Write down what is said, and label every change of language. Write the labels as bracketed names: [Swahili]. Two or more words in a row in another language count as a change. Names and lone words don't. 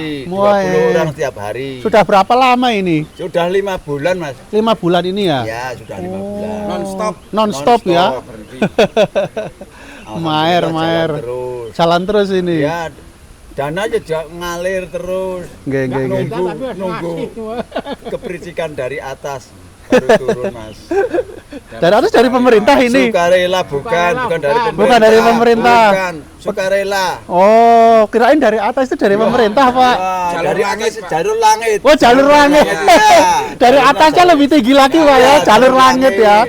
[Indonesian] Mulai. 20 orang tiap hari. Sudah berapa lama ini? Sudah 5 bulan Mas. 5 bulan ini ya? Ya, sudah 5 bulan. Non-stop ya. berhenti. Maer, Alhamdulillah, maer. jalan terus. Jalan terus ini. Ya, dana aja ngalir terus. [Javanese] Nggih, nggih, nggih. [Indonesian] Nunggu kepericikan dari atas baru turun Mas. Dari atas dari pemerintah ini. Sukarela bukan dari pemerintah. Bukan dari pemerintah. Bukan, sukarela. Oh, kirain dari atas itu dari pemerintah, Pak. Wah, dari atas jalur langit. Oh, jalur langit. Ya. Dari atasnya lebih tinggi lagi, Pak ya, jalur langit ya.